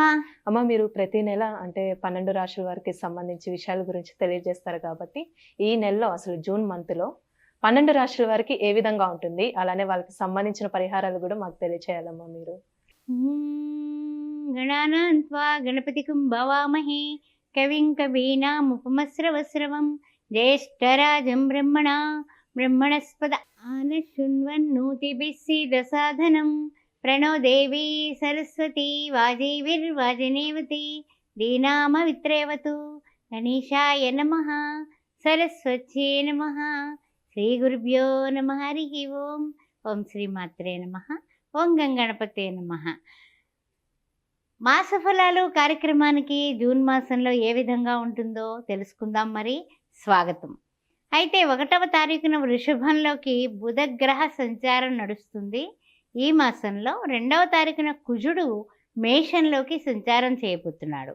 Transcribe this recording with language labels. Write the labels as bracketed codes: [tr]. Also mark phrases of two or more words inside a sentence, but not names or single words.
[te] అమ్మ, మీరు ప్రతి నెల అంటే 12 రాశుల వారికి సంబంధించి విషయాల గురించి తెలియజేస్తారు కాబట్టి ఈ నెలలో అసలు జూన్ మంత్లో 12 రాశుల వారికి ఏ విధంగా ఉంటుంది, అలానే వాళ్ళకి సంబంధించిన పరిహారాలు కూడా మాకు తెలియచేయాలమ్మా మీరు. [sa] గణానాన్ త్వా గణపతికం భవామహే కవిం కవీనాముపమస్రవస్రవం జ్యేష్ఠరాజం బ్రహ్మణస్పద ఆనశృణ్వన్నోతిభిः सीदसाधनं प्रणो देवी सरस्वती वाजैर्वाजनेवती दीनामवित्रेवतु गणेशाय नमः सरस्वत्यै नमः श्रीगुरुभ्यो नमः हरिः ओं ओं श्रीमात्रे नमः ఓం గణపతే నమః. [te] మాసఫలాలు కార్యక్రమానికి జూన్ మాసంలో ఏ విధంగా ఉంటుందో తెలుసుకుందాం. మరి స్వాగతం. అయితే 1వ తారీఖున వృషభంలోకి బుధగ్రహ సంచారం నడుస్తుంది. ఈ మాసంలో 2వ తారీఖున కుజుడు మేషంలోకి సంచారం చేయబోతున్నాడు.